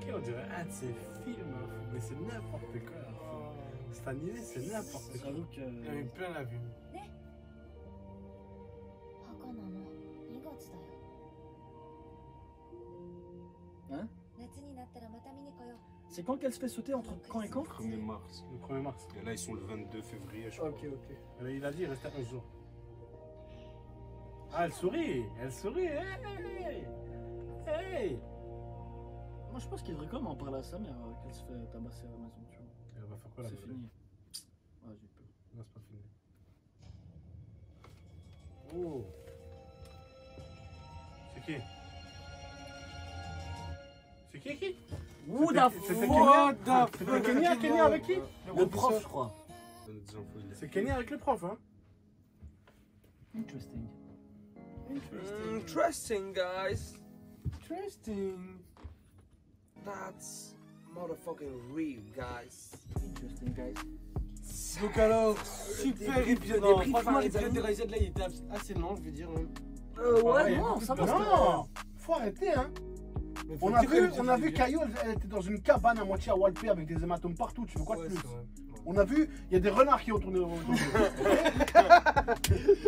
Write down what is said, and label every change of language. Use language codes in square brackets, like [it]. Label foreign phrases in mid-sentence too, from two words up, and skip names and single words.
[fr] Ok, on dirait un de ces films, hein. Mais c'est n'importe quoi. Cet animé, c'est n'importe quoi. J'avoue que. Il y en avait plein la vue. [ja] 墓なの2月だよ。 [fr] Hein? [ja] 夏になったらまた見に来よう。 [fr] C'est quand qu'elle se fait sauter entre quand et quand? 1er mars. Le 1er mars. Et là, ils sont le 22 février, je crois. Ok, ok. Il a dit, il restait 11 jours. Ah, elle sourit! Elle sourit! Hey! Hey! Moi je pense qu'il devrait quand même en parler à sa mère qu'elle se fait tabasser à la maison, tu vois. Elle va faire quoi là? C'est fini. Ah, j'ai peur. Non, c'est pas fini. Oh! C'est qui? C'est qui? [en] Who the [fr] C'était [en] fuck? [fr] C'était Kenya? Kenya avec qui? Le prof, je crois. C'est Kenya avec le prof, hein? [en] Interesting. Interesting, guys. Interesting. That's motherfucking real, guys. Interesting, guys. [fr] Donc alors, super épisode. Non, Franchement, franchement, l'épisode les de Rise là, il était assez long, je veux dire. Ouais, non, ça va. Non! Faut arrêter, hein? On a vu Caillou, elle était dans une cabane à moitié à Walpé avec des hématomes partout, tu veux quoi de plus? On a vu, il y a des renards qui ont tourné autour de